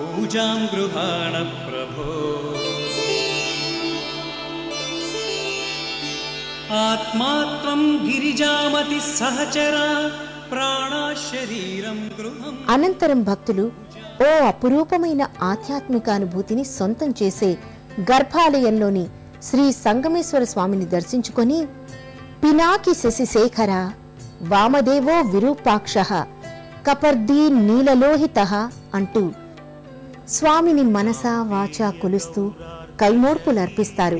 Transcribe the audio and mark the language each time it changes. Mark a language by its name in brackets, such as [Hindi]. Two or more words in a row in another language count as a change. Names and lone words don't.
[Sanskrit] पूजां गृहाण प्रभो आत्मा त्वं गिरिजामति सहचरा प्राणा शरीरं गृहम्. [Telugu] అనంతరం భక్తులు ఓ అపురూపమైన ఆధ్యాత్మిక అనుభూతిని సొంతం చేసే గర్భాలయంలోని శ్రీ సంగమేశ్వర స్వామిని దర్శించుకొని [Sanskrit] పినాకి శశిశేఖర వామదేవో విరూపాక్షః కపర్దీ నీలలోహితః [Telugu] అంటూ స్వామిని మనసా వాచా కొలుస్తూ కైమోడ్పులర్పిస్తారు.